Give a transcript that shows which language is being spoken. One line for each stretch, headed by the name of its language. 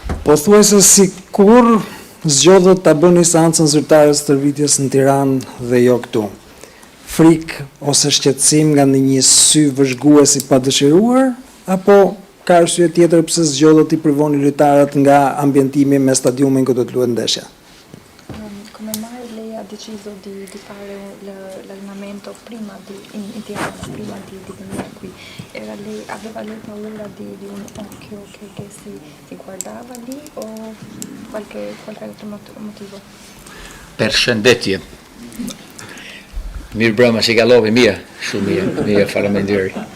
Albanian: Po thuaj se si kur zgjodhët ta bëni seancën zyrtare stërvitjes në Tiranë dhe jo këtu? Frikë ose shqetësim nga një sy vëzhgues i padëshiruar, apo ka arsye tjetër pse zgjodhët i privoni lojtarët nga ambientimi me stadiumin ku do të luhet ndeshja?
Italian: Come mai lei ha deciso di fare l'allenamento prima in Tirana, prima di venire qui? Aveva lei paura di un occhio che si guardava lì o qualche altro motivo?
Albanian: Përshëndetje. Mirë brëma që kalove mirë, shumë mirë, faleminderit.